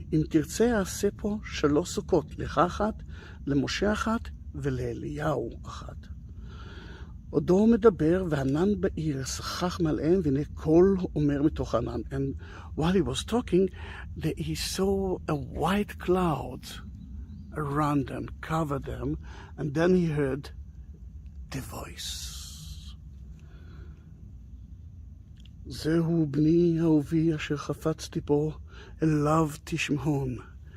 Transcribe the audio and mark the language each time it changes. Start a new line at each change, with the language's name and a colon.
Hebrew: אם תרצה, אעשה פה 3 סוכות, לך אחת, למשה אחת, ולאליהו אחת. עודו מדבר, וענן בעיר, שכח מעליהם, והנה קול אומר מתוך הענן.
English: And while he was talking, he saw a white cloud around them, covered them, and then he heard the voice.
Hebrew: זהו בני אהובי אשר חפצתי בו, אליו תשמעון.